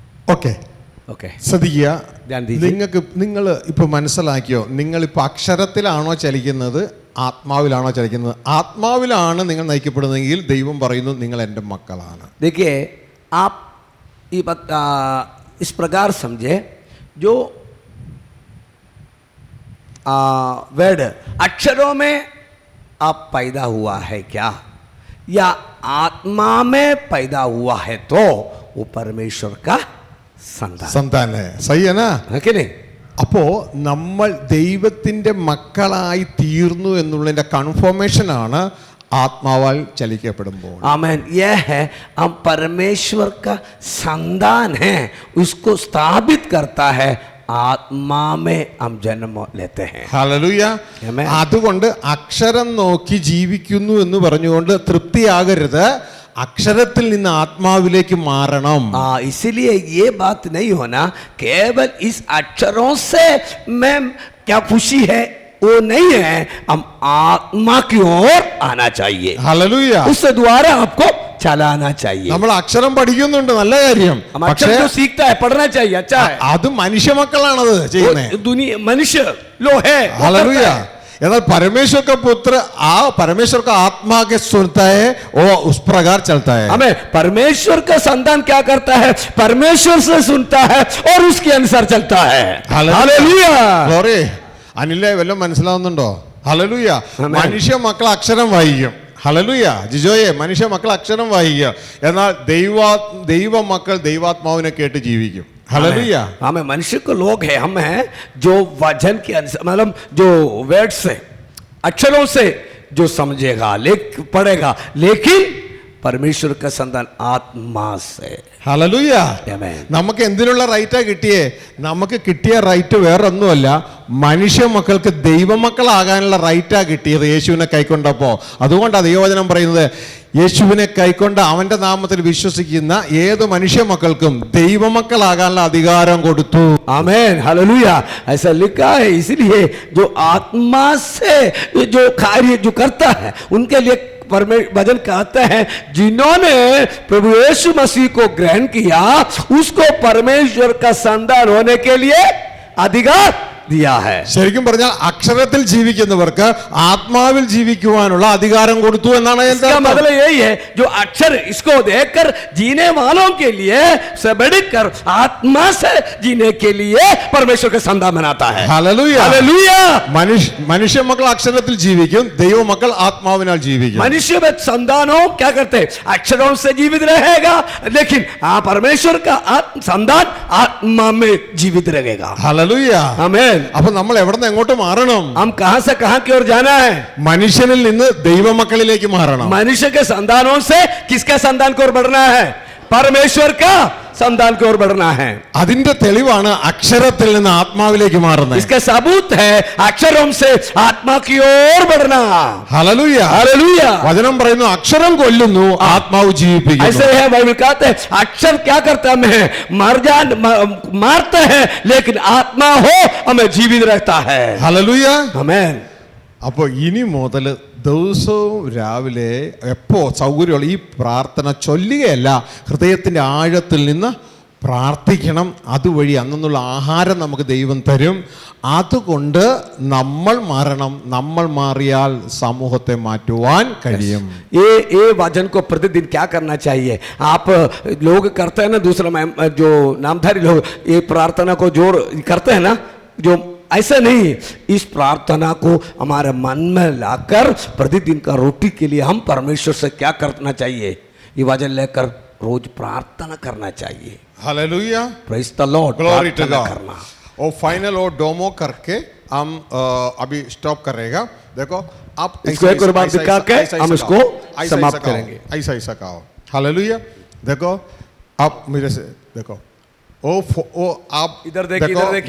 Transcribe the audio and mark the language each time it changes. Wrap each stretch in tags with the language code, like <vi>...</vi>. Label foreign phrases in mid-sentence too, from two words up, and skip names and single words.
<ml>ഓക്കെ</ml> <hi>ओके</hi> <ml>ശ്രദ്ധിക്കുക.</ml> <hi>ध्यान दीजिए.</hi> <ml>നിങ്ങൾ ഇപ്പൊ മനസ്സിലാക്കിയോ, നിങ്ങളിപ്പോൾ അക്ഷരത്തിലാണോ ചലിക്കുന്നത് ആത്മാവിലാണോ ചലിക്കുന്നത്? ആത്മാവിലാണ് നിങ്ങൾ നയിക്കപ്പെടുന്നതെങ്കിൽ ദൈവം പറയുന്നു നിങ്ങൾ എൻ്റെ മക്കളാണ്.</ml> <hi>देखिए आप ये इस प्रकार समझे, जो वर्ड अक्षरों में आप पैदा हुआ है क्या, या आत्मा में पैदा हुआ है, तो वो परमेश्वर का संतान സന്താന സയ്യനാ. है कि नहीं?</hi> <ml>അപ്പോൾ നമ്മൾ ദൈവത്തിൻ്റെ മക്കളായി തീർന്നു എന്നുള്ളതിൻ്റെ കൺഫർമേഷനാണ് ആത്മാവാൽ ചലിക്കപ്പെടുമ്പോൾ.</ml> <hi>आमेन. यह है हम परमेश्वर का संतान है, उसको स्थापित करता है, आत्मा में हम जन्म लेते हैं.</hi> <ml>ഹല്ലേലൂയ. Amen. അതുകൊണ്ട് അക്ഷരം നോക്കി ജീവിക്കുന്നു എന്ന് പറഞ്ഞുകൊണ്ട് തൃപ്തിയാകരുത്, അക്ഷരത്തിൽ നിന്ന് ആത്മാവിലേക്ക് മാറണം.</ml> <hi>इसीलिए ये बात नहीं होना केवल इस अक्षरों से मैं क्या खुशी है वो नहीं है, हम आत्मा की ओर आना चाहिए,</hi> <ml>ഹല്ലേലൂയ.</ml> <hi>उस द्वारा आपको चलाना चाहिए.</hi> <ml>നമ്മൾ അക്ഷരം പഠിക്കുന്നുണ്ട്, നല്ല കാര്യം.</ml> <hi>हम</hi> <ml>പക്ഷേ</ml> <hi>अक्षर जो सीखता है पढ़ना चाहिए, अच्छा है.</hi> <ml>അത് മനുഷ്യ മക്കളാണത് ചെയ്യുന്നത്.</ml> <hi>वो दुनिया मनुष्य लो है, वो हालेलुया. करता है. എന്നാൽ परमेश्वर का पुत्र परमेश्वर का आत्मा के सुनता है, वो उस प्रकार चलता है. हमें परमेश्वर का संतान क्या करता है, परमेश्वर से सुनता है और उसके अनुसार चलता है. हालेलुया. Glory.</hi> <ml>അനിലെ വല്ലതും മനസ്സിലാവുന്നുണ്ടോ? ഹല്ലേലൂയ. Amen. മനുഷ്യ മക്കൾ അക്ഷരം വായിക്കും. ഹല്ലേലൂയ. ജിജോയെ, മനുഷ്യ മക്കൾ അക്ഷരം വായിക്കുക, എന്നാൽ ദൈവ മക്കൾ ദൈവാത്മാവിനെ കേട്ട് ജീവിക്കും. ഹല്ലേലൂയ.</ml> <hi>हमें मनुष्य को लोग है, हम हैं जो वचन के अनुसार, मतलब जो वर्ड से अक्षरों से जो समझेगा, पढ़ेगा, लेकिन परमेश्वर का संतान आत्मा से.</hi> <ml>ഹല്ലേലൂയ. Amen. നമുക്ക് എന്തിനുള്ള റൈറ്റാ കിട്ടിയേ? നമുക്ക് കിട്ടിയ റൈറ്റ് വേറൊന്നുമല്ല, മനുഷ്യ മക്കൾക്ക് ദൈവമക്കളാകാനുള്ള റൈറ്റാ കിട്ടിയത് യേശുവിനെ കൈക്കൊണ്ടപ്പോ. അതുകൊണ്ടാണ് ദൈവവചനം പറയുന്നത്, യേശുവിനെ കൈക്കൊണ്ട് അവന്റെ നാമത്തിൽ വിശ്വസിക്കുന്ന ഏത് മനുഷ്യ മക്കൾക്കും ദൈവമക്കളാകാനുള്ള അധികാരം കൊടുത്തു.</ml> <hi>आमेन. हालेलुया. ऐसा लिखा है. इसलिए जो आत्मा से जो कार्य जो करता है, उनके लिए वचन कहते हैं, जिन्होंने प्रभु यीशु मसीह को ग्रहण किया, उसको परमेश्वर का संतान होने के लिए अधिकार दिया है.</hi> <ml>ശരിക്കും പറഞ്ഞാൽ അക്ഷരത്തിൽ ജീവിക്കുന്നവർക്ക് ആത്മാവിൽ ജീവിക്കുവാനുള്ള അധികാരം കൊടുത്തു എന്നാണ് എൻ്റെ</ml> <hi>इसका</hi> <ml>അർത്ഥം.</ml> <hi>मतलब यही है, जो अक्षर इसको देखकर जीने वालों के लिए से बढ़कर आत्मा से जीने के लिए परमेश्वर का संतान बनाता है.</hi> <ml>ഹല്ലേലൂയ.</ml> <hi>हालेलुया.</hi> <ml>മനുഷ്യ മക്കൾ അക്ഷരത്തിൽ ജീവിക്കും, ദൈവമക്കൾ ആത്മാവിനാൽ ജീവിക്കും.</ml> <hi>मनुष्य में संतानों क्या करते हैं, अक्षरों से जीवित रहेगा, लेकिन परमेश्वर का संतान आत्मा में जीवित रहेगा.</hi> <ml>ഹല്ലേലൂയ.</ml> <hi>आमेन.</hi> <ml>അപ്പൊ നമ്മൾ എവിടെ നിന്ന് എങ്ങോട്ട് മാറണം?</ml> <hi>हम कहां से कहां की ओर जाना है?</hi> <ml>മനുഷ്യനിൽ നിന്ന് ദൈവമക്കളിലേക്ക് മാറണം.</ml> <hi>मनुष्य के संतानों से किसका संतान की ओर बढ़ना है? परमेश्वर का संतान की ओर बढ़ना है.</hi> <ml>അതിന്റെ തെളിവാണ് അക്ഷരത്തിൽ നിന്ന് ആത്മാവിലേക്ക് മാറുന്നത്.</ml> <hi>इसका सबूत है अक्षरों से आत्मा की ओर बढ़ना.</hi> <ml>ഹല്ലേലൂയ.</ml> <hi>हालेलुया.</hi> <ml>വചനം പറയുന്നു അക്ഷരം കൊല്ലുന്നു, ആത്മാവ് ജീവിപ്പിക്കുന്നു.</ml> <hi>ऐसे है, बाइबल कहते हैं अक्षर क्या करता है, हमें मारते हैं, लेकिन आत्मा हो हमें जीवित रहता है.</hi> <ml>ഹല്ലേലൂയ.</ml> <hi>आमेन.</hi> <ml>അപ്പോൾ ഇനി മുതൽ ദിവസവും രാവിലെ എപ്പോ സൗകര്യമുള്ള ഈ പ്രാർത്ഥന ചൊല്ലുകയല്ല, ഹൃദയത്തിൻ്റെ ആഴത്തിൽ നിന്ന് പ്രാർത്ഥിക്കണം. അതുവഴി അന്നുള്ള ആഹാരം നമുക്ക് ദൈവം തരും. അതുകൊണ്ട് നമ്മൾ മാറണം. നമ്മൾ മാറിയാൽ സമൂഹത്തെ മാറ്റുവാൻ കഴിയും.</ml> <hi>ये वचन को प्रतिदिन क्या करना चाहिए? आप लोग करते हैं ना, दूसरा जो नामधारी लोग ये प्रार्थना को जोर करते हैं ना, जो ऐसा नहीं, इस प्रार्थना को हमारे मन में लाकर प्रतिदिन का रोटी के लिए हम परमेश्वर से क्या करना चाहिए? ये वचन लेकर रोज प्रार्थना करना चाहिए. हालेलुया.</hi> <en>praise the Lord. glory to God.</en> <hi>करना और फाइनल और डोमो करके हम अभी स्टॉप करेगा. देखो आप इसको एक और बार दिखा के हम इसको समाप्त करेंगे. ऐसा ऐसा कहो. हालेलुया. देखो आप मेरे से देखो, ओ आप इधर देखिए, इधर देखिए,</hi>